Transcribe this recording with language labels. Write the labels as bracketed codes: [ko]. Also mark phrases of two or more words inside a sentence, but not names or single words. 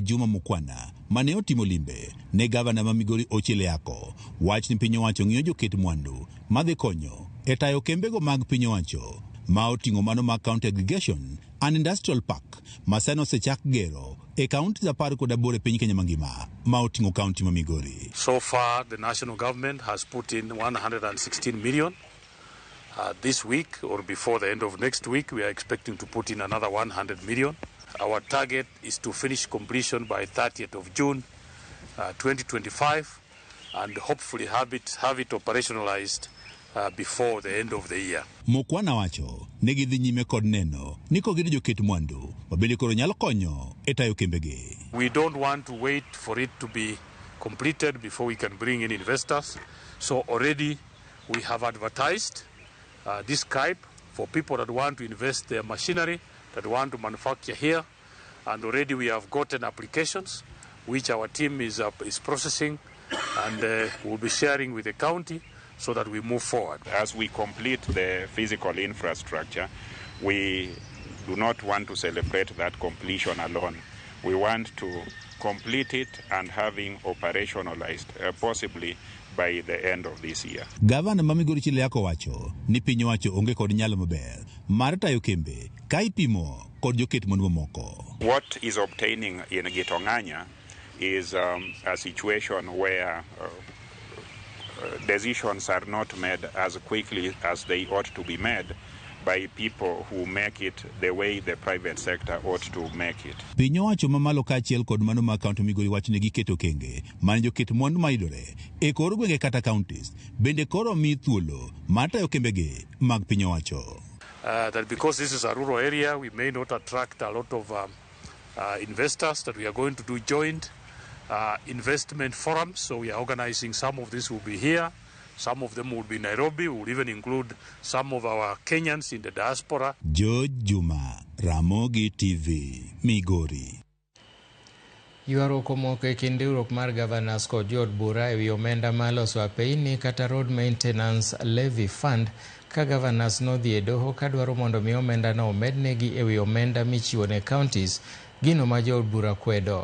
[luo] Juma Mukwana mane otimo limbe ne gavana ma Migori Ochele wach ni piny owacho ng'iyo joket mwandu madhi konyo e tayo kembego mag piny owacho ma oting'o mano mag County Aggregation and Industrial Park ma sani osechak gero e kaunti 18 e piny Kenya mangima ma oting'o kaunti ma Migori. [en] So far the national government has put in 116 million. This week or before the end of next week, we are expecting to put in another 100 million. Our target is to finish completion by 30th of June 2025 and hopefully have it operationalized before the end of the year. [luo] Mukwana wacho negi dhi nyime kod neno niko gido joket mwandu mabende koro nyalo konyo e tayo kembegi. [en] We don't want to wait for it to be completed before we can bring in investors. So already we have advertised this Skype for people that want to invest their machinery, that want to manufacture here, and already we have gotten applications which our team is processing and we'll be sharing with the county so that we move forward. As we complete the physical infrastructure, we do not want to celebrate that completion alone. We want to complete it and having operationalized possibly by the end of this year. [luo] Gavana ma Migori Ochele wacho ni piny owacho onge kod nyalo maber mar tayo kembe ka ipimo kod joket mwandu mamoko. [en] What is obtaining in Geto Ng'anya is a situation where decisions are not made as quickly as they ought to be made by people who make it the way the private sector ought to make it. [luo] Piny owacho mamalo kaachiel kod mano ma kaunti Migori wach ne giketo kenge mane joket mwandu mayudore e kor gwenge kata counties bende koro mi thuolo mar tayo kembegi mag piny owacho. [en] That because this is a rural area, we may not attract a lot of investors, that we are going to do joint investment forums. So we are organizing, some of this will be here, some of them will be in Nairobi, we will even include some of our Kenyans in the diaspora. George Juma, Ramogi TV, Migori. [luo] Ywaruok omoko e kind riwruok mar Governors kod jood bura ewi omenda maloso apeyni kata Road Maintenance Levy Fund ka Governors nodhi e doho kadwaro mondo mi omenda no omednegi ewi omenda michiwo ne counties, gino ma jood bura kwedo.